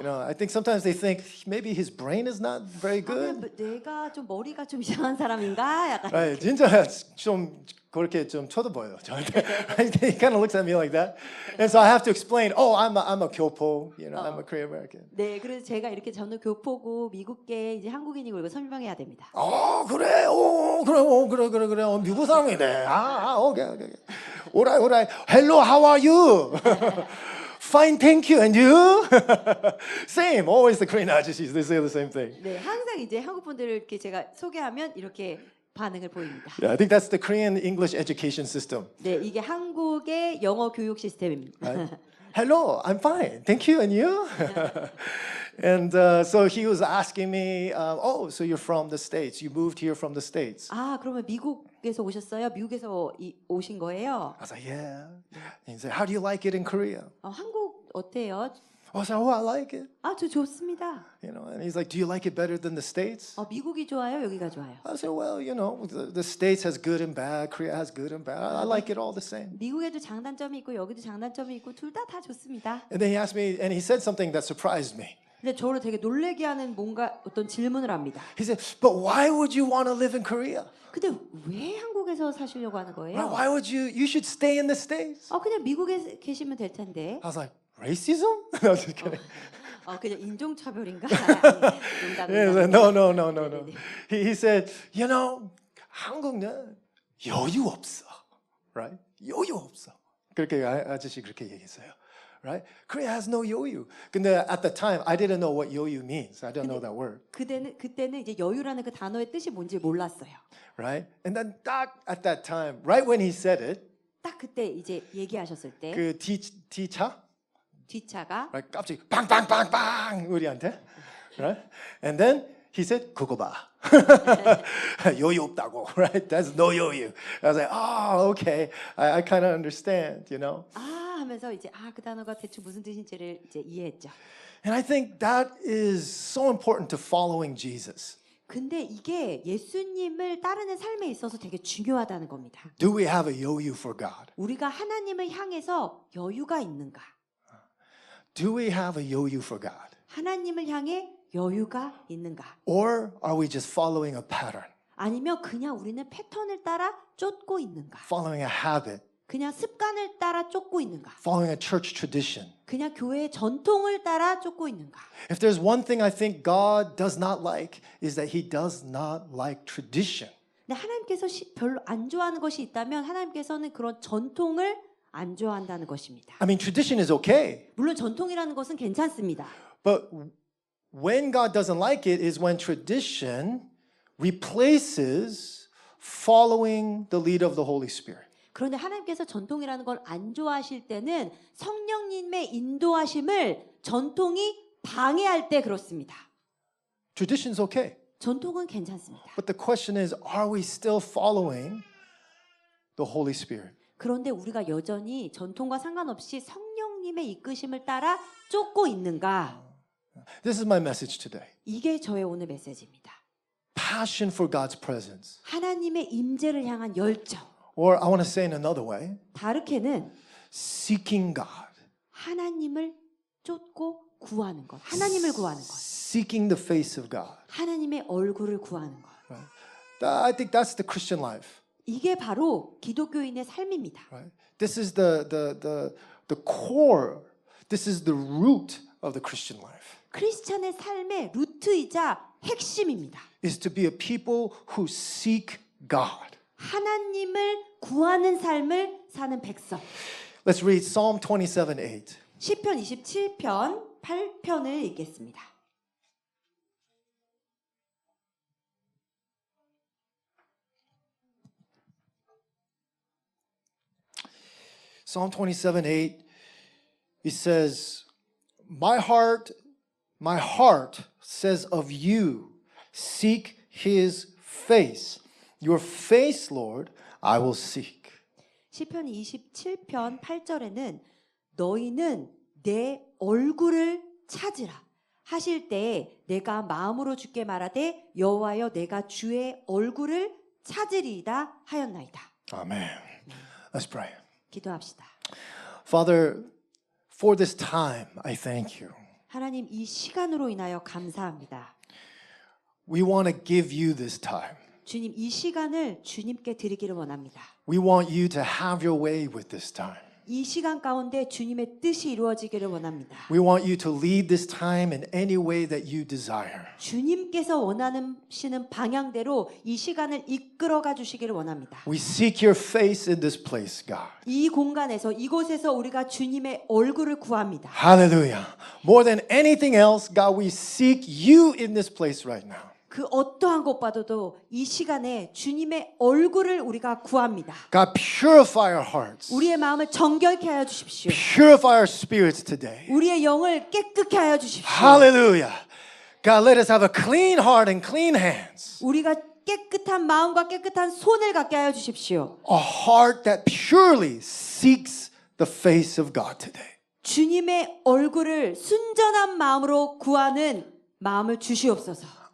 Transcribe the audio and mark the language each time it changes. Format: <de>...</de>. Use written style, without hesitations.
<en>You know, I think sometimes they think maybe his brain is not very</en> <ko>아, 그냥</ko> <en>good.</en> <ko>내가 좀 머리가 좀 이상한 사람인가? 약간</ko> <en>Right,</en> <ko>진짜 좀 그렇게 좀 쳐다봐요 저한테.</ko> <en>He kind of looks at me like that, and so I have to explain. Oh, I'm a 교포, you know, I'm a Korean American.</en> <ko>네, 그래서 제가 이렇게 저는 교포고 미국계 이제 한국인이고 이거 설명해야 됩니다. 그래, 그래. 미국 사람이네. 오케이.</ko> <en>Alright. Hello, how are you? Fine, thank you. And you? Same. Always the Korean 아저씨s. They say the same thing.</en> <ko>네, 항상 이제 한국 분들을 이렇게 제가 소개하면 이렇게 반응을 보입니다.</ko> <en>Yeah, I think that's the Korean English education system.</en> <ko>네, 이게 한국의 영어 교육 시스템입니다.</ko> <en>Right? Hello, I'm fine. Thank you. And you? And so he was asking me, oh, so you're from the States. You moved here from the States.</en> <ko>아, 그러면 미국에서 오셨어요? 미국에서 오신 거예요?</ko> <en>I was like, yeah. And he said, how do you like it in Korea?</en> <ko>한국 어때요?</ko> <en>I was like, oh, I like it.</en> <ko>아, 저 좋습니다.</ko> <en>You know, and he's like, do you like it better than the States?</en> <ko>미국이 좋아요? 여기가 좋아요?</ko> <en>I said, well, you know, the States has good and bad. Korea has good and bad. I like it all the same.</en> <ko>미국에도 장단점이 있고 여기도 장단점이 있고 둘 다 좋습니다.</ko> <en>And then he asked me, and he said something that surprised me.</en> <ko>근데 저를 되게 놀래게 하는 뭔가 어떤 질문을 합니다.</ko> <en>He said, but why would you want to live in Korea?</en> <ko>근데 왜 한국에서 사시려고 하는</ko> <en>Right?</en> <ko>거예요?</ko> <en>Why would you should stay in the States?</en> <ko>그냥 미국에 계시면 될 텐데.</ko> <en>I was like, racism? No, I was just kidding.</en> <ko>그냥 인종차별인가?</ko> <en>He said, no. He said, you know,</en> <ko>한국은 여유 없어.</ko> <en>Right?</en> <ko>여유 없어. 그렇게 아저씨 그렇게 얘기했어요.</ko> <en>Right? Korea has no 여유. 근데 at the time I didn't know what 여유 means. I didn't know that word.</en> <ko>그때는 이제 여유라는 그 단어의 뜻이 뭔지 몰랐어요.</ko> <en>Right? And then at that time, right when he said it,</en> <ko>딱 그때 이제 얘기하셨을 때 그 D차? 뒷차가</ko> <en>Right?</en> <ko>갑자기 빵빵빵빵 우리한테.</ko> <en>Right? And then he said,</en> <ko>그거 봐. 여유 없다고.</ko> <en>Right? That's no 여유. I was like, oh, okay. I kind of understand, you know.</en> <ko>하면서 이제 그 단어가 대충 무슨 뜻인지를 이제 이해했죠.</ko> <en>And I think that is so important to following Jesus.</en> <ko>근데 이게 예수님을 따르는 삶에 있어서 되게 중요하다는 겁니다.</ko> <en>Do we have a 여유 for God?</en> <ko>우리가 하나님을 향해서 여유가 있는가?</ko> <en>Do we have a 여유 for God?</en> <ko>하나님을 향해 여유가 있는가?</ko> <en>Or are we just following a pattern?</en> <ko>아니면 그냥 우리는 패턴을 따라 쫓고 있는가?</ko> <en>Following a habit?</en> <ko>그냥 습관을 따라 쫓고 있는가?</ko> <en>Following a church tradition?</en> <ko>그냥 교회의 전통을 따라 쫓고 있는가?</ko> <en>If there's one thing I think God does not like is that he does not like tradition.</en> <ko>근데 하나님께서 별로 안 좋아하는 것이 있다면 하나님께서는 그런 전통을 안 좋아한다는 것입니다.</ko> <en>I mean, tradition is okay.</en> <ko>물론 전통이라는 것은 괜찮습니다.</ko> <en>But when God doesn't like it is when tradition replaces following the lead of the Holy Spirit.</en> <ko>그런데 하나님께서 전통이라는 걸 안 좋아하실 때는 성령님의 인도하심을 전통이 방해할 때 그렇습니다.</ko> <en>Tradition's okay.</en> <ko>전통은 괜찮습니다.</ko> <en>But the question is, are we still following the Holy Spirit?</en> <ko>그런데 우리가 여전히 전통과 상관없이 성령님의 이끄심을 따라 쫓고 있는가?</ko> <en>This is my message today.</en> <ko>이게 저의 오늘 메시지입니다.</ko> <en>Passion for God's presence.</en> <ko>하나님의 임재를 향한 열정.</ko> <en>Or I want to say in another way,</en> <ko>다르게는</ko> <en>seeking God.</en> <ko>하나님을 쫓고 구하는 것. 하나님을 구하는 것.</ko> <en>Seeking the face of God.</en> <ko>하나님의 얼굴을 구하는 것.</ko> <en>Right? I think that's the Christian life.</en> <ko>이게 바로 기독교인의 삶입니다.</ko> <en>Right? This is the core. This is the root of the Christian life.</en> <ko>크리스찬의 삶의 루트이자 핵심입니다.</ko> <en>Is to be a people who seek God.</en> <ko>하나님을 구하는 삶을 사는 백성.</ko> <en>Let's read Psalm 27:8.</en> <ko>시편 27편 8편을 읽겠습니다.</ko> <en>Psalm 27:8, it says, my heart says of you, seek his face. Your face, Lord, I will seek.</en> <ko>시편 27편 8절에는 너희는 내 얼굴을 찾으라 하실 때에 내가 마음으로 주께 말하되 여호와여 내가 주의 얼굴을 찾으리이다 하였나이다.</ko> <en>Amen. Let's pray.</en> <ko>기도합시다.</ko> <en>Father, For this time, I thank you.</en> <ko>하나님 이 시간으로 인하여 감사합니다.</ko> <en>We want to give you this time.</en> <ko>주님 이 시간을 주님께 드리기를 원합니다.</ko> <en>We want you to have your way with this time.</en> <ko>이 시간 가운데 주님의 뜻이 이루어지기를 원합니다.</ko> <en>We want you to lead this time in any way that you desire.</en> <ko>주님께서 원하시는 방향대로 이 시간을 이끌어가 주시기를 원합니다.</ko> <en>We seek your face in this place, God.</en> <ko>이 공간에서 이곳에서 우리가 주님의 얼굴을 구합니다.</ko> <en>Hallelujah. More than anything else, God, we seek you in this place right now.</en> <ko>그 어떠한 것보다도 이 시간에 주님의 얼굴을 우리가 구합니다.</ko> <en>God, purify our hearts.</en> <ko>우리의 마음을 정결케 하여 주십시오.</ko> <en>Purify our spirits today.</en> <ko>우리의 영을 깨끗게 하여 주십시오.</ko> <en>Hallelujah. God, let us have a clean heart and clean hands.</en> <ko>우리가 깨끗한 마음과 깨끗한 손을 갖게 하여 주십시오.</ko> <en>A heart that purely seeks the face of God today.</en> <ko>주님의 얼굴을 순전한 마음으로 구하는 마음을 주시옵소서.</ko>